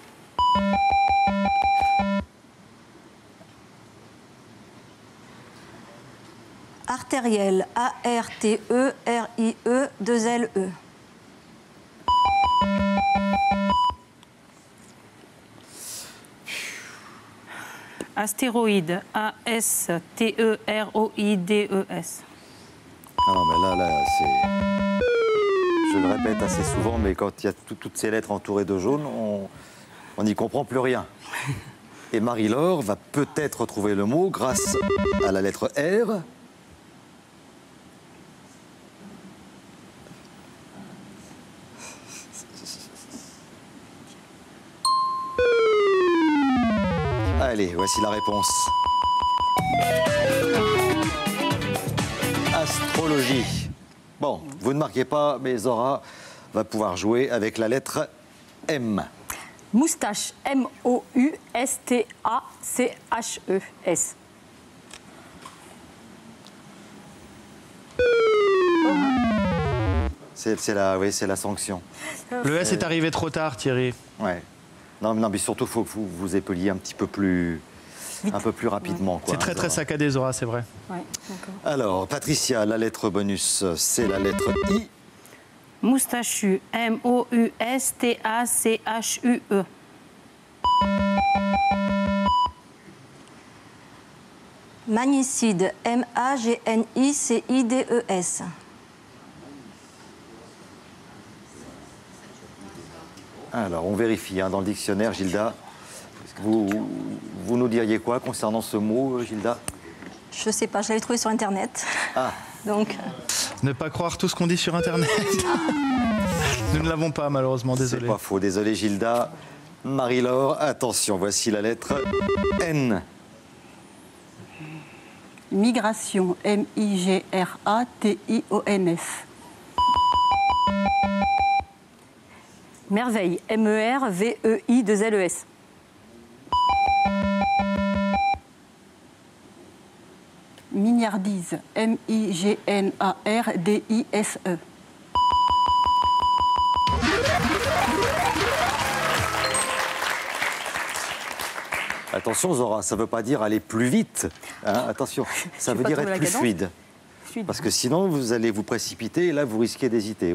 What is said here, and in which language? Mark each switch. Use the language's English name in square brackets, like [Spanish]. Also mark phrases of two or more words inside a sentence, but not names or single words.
[French] Artériel. A-R-T-E-R-I-E-2-L-E. Astéroïde. A-S-T-E-R-O-I-D-E-S. Ah non, mais là, c'est... Je le répète assez souvent, mais quand il y a toutes ces lettres entourées de jaune, on n'y comprend plus rien. Et Marie-Laure va peut-être trouver le mot grâce à la lettre R. Allez, voici la réponse. Astrologie. Bon, vous ne marquez pas, mais Zora va pouvoir jouer avec la lettre M. Moustache. M-O-U-S-T-A-C-H-E-S. C'est la sanction. Le S est arrivé trop tard, Thierry. Ouais. Non, mais surtout, il faut que vous vous épeliez un peu plus rapidement. C'est très très saccadé, Zora, c'est vrai. Ouais, d'accord. Alors, Patricia, la lettre bonus, c'est la lettre I. Moustachu. M-O-U-S-T-A-C-H-U-E. Magnicide. M-A-G-N-I-C-I-D-E-S. Alors, on vérifie dans le dictionnaire, Gilda. Vous nous diriez quoi concernant ce mot, Gilda? Je sais pas, je l'avais trouvé sur Internet. Ah. Donc, Ne pas croire tout ce qu'on dit sur Internet. Nous ne l'avons pas, malheureusement, désolé. C'est pas faux, désolé, Gilda. Marie-Laure, attention, voici la lettre N. Migration. M-I-G-R-A-T-I-O-N-S. Merveille. M-E-R-V-E-I-2-L-E-S. Mignardise. M-I-G-N-A-R-D-I-S-E. Attention, Zora, ça ne veut pas dire aller plus vite. Hein, attention, ça veut dire être plus fluide. Parce que sinon, vous allez vous précipiter et là, vous risquez d'hésiter.